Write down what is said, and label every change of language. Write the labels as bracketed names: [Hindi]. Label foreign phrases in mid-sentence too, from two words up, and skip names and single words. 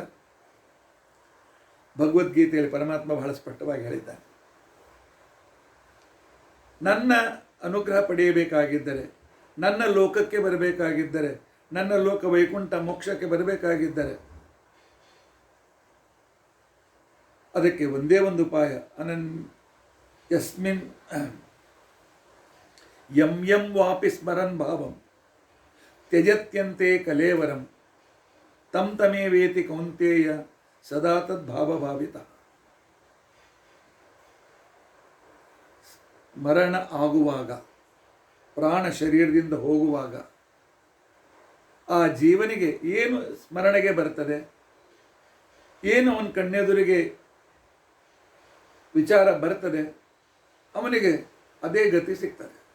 [Kannada] ಭಗವದ್ಗೀತೆಯಲ್ಲಿ ಪರಮಾತ್ಮ ಬಹಳ ಸ್ಪಷ್ಟವಾಗಿ ಹೇಳಿದ್ದಾನೆ, ನನ್ನ ಅನುಗ್ರಹ ಪಡೆಯಬೇಕಾಗಿದ್ದರೆ, ನನ್ನ ಲೋಕಕ್ಕೆ ಬರಬೇಕಾಗಿದ್ದರೆ, ನನ್ನ ಲೋಕ ವೈಕುಂಠ ಮೋಕ್ಷಕ್ಕೆ ಬರಬೇಕಾಗಿದ್ದರೆ ಅದಕ್ಕೆ ಒಂದೇ ಒಂದು ಉಪಾಯ. [Sanskrit] ಯಸ್ಮಿನ್ ಯಂ ಯಂ ವಾಪಿ ಸ್ಮರನ್ ಭಾವಂ ತ್ಯಜತ್ಯಂತೆ ಕಲೇವರಂ ತಂ ತಮೇವೇತಿ ಕೌಂತೇಯ ಸದಾ ತದ್ಭಾವಭಾವಿತ. [Kannada] ಮರಣ ಆಗುವಾಗ, ಪ್ರಾಣ ಶರೀರದಿಂದ ಹೋಗುವಾಗ ಆ ಜೀವನಿಗೆ ಏನು ಸ್ಮರಣೆಗೆ ಬರ್ತದೆ, ಏನು ಅವನ ಕಣ್ಣೆದುರಿಗೆ ವಿಚಾರ ಬರ್ತದೆ, ಅವನಿಗೆ ಅದೇ ಗತಿ ಸಿಗ್ತದೆ.